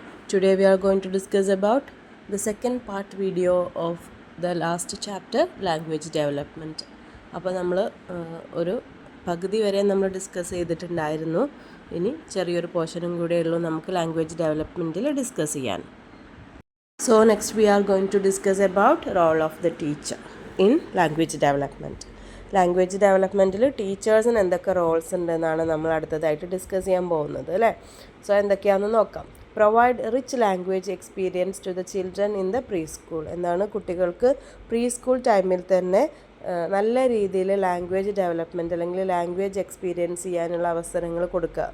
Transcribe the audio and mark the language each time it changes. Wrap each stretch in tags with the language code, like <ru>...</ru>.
<en>Today we are going to discuss about the second part video of the last chapter, language development.</en> <ml>അപ്പോൾ നമ്മൾ ഒരു പകുതി വരെ നമ്മൾ ഡിസ്കസ് ചെയ്തിട്ടുണ്ടായിരുന്നു. ഇനി ചെറിയൊരു പോർഷനും കൂടെ ഉള്ളൂ നമുക്ക് ലാംഗ്വേജ് ഡെവലപ്മെൻറ്റിൽ ഡിസ്കസ് ചെയ്യാൻ.</ml> <en>So next we are going to discuss about role of the teacher in language development.</en> <ml>Language ഡെവലപ്മെൻറ്റിൽ ടീച്ചേഴ്സിന് എന്തൊക്കെ റോൾസ് ഉണ്ടെന്നാണ് നമ്മൾ അടുത്തതായിട്ട് ഡിസ്കസ് ചെയ്യാൻ പോകുന്നത് അല്ലേ.</ml> <en>so</en> <ml>എന്തൊക്കെയാണെന്ന് നോക്കാം.</ml> <en>Provide rich language experience to the children in the preschool.</en> <ml>എന്താണ്, കുട്ടികൾക്ക് പ്രീ സ്കൂൾ ടൈമിൽ തന്നെ നല്ല രീതിയിൽ ലാംഗ്വേജ് ഡെവലപ്മെൻറ്റ് അല്ലെങ്കിൽ ലാംഗ്വേജ് എക്സ്പീരിയൻസ് ചെയ്യാനുള്ള അവസരങ്ങൾ കൊടുക്കുക.</ml>